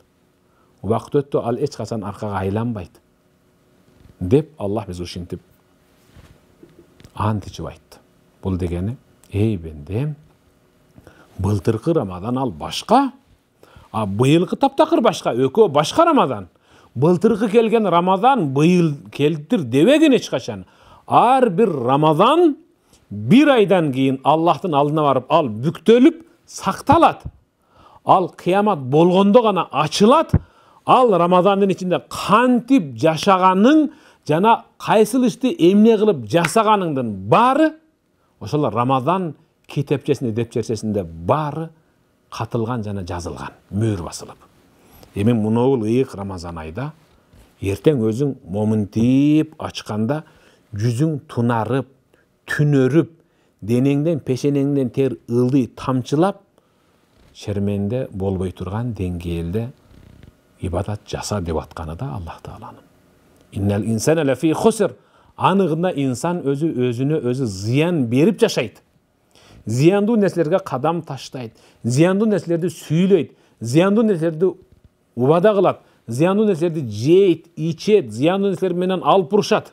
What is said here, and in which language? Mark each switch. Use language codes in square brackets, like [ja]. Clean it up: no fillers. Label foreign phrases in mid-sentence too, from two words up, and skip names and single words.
[ky] Убакыт өттү, ал эч качан аркага айланбайт деп Аллах биз ушинтип ант ичип айтты. Бул дегени, эй бендем, былтыркы Рамадан ал башка, быйылкы таптакыр башка, экөө башка Рамадан. Былтыркы келген Рамадан быйыл келтир дебеген эч качан. Ар бир Рамадан бир айдан кийин Аллахтын алдына барып ал бүктөлүп сакталат. Ал кыямат болгондо гана ачылат. Ал Рамадандын ичинде кантип жашаганың жана кайсыл ишти эмне кылып жасаганыңдын баары ошол Рамадан китепчесинде, депчерчесинде баары катылган жана жазылган, мөөр басылып. Эми мунул ыйык Рамазан айда эртең өзүң момунтип ачканда жүзүң тунарып, түнөрүп, денеңден, пешенеңден тер ылдый тамчылап, шерменде болбой турган деңгээлде ибадат жаса деп атканы да Аллах Тааланын. [ar] إن الإنسان لفي خسر. [ky] Аныгында инсан өзүнө өзү зыян берип жашайт. Зыяндуу нерселерге кадам таштайт, зыяндуу нерселерди сүйлөйт, зыяндуу нерселерди убада кылат, зыяндуу нерселерди жейт, ичет, зыяндуу нерселер менен алып урушат.